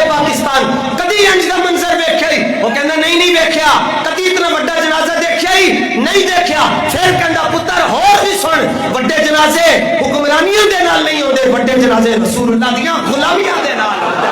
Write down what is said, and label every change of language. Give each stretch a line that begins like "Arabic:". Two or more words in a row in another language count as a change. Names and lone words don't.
Punjabi: پاکستان کدی انج دا منظر ویکھیا ہی وہ کہندا نہیں ویکھیا کدی اتنا بڑا جنازہ دیکھیا ہی نہیں دیکھیا پھر کہندا پتر ہور بھی سن بڑے جنازے حکمرانیاں دے نال نہیں ہوندے بڑے جنازے رسول اللہ دیاں غلامیاں دے نال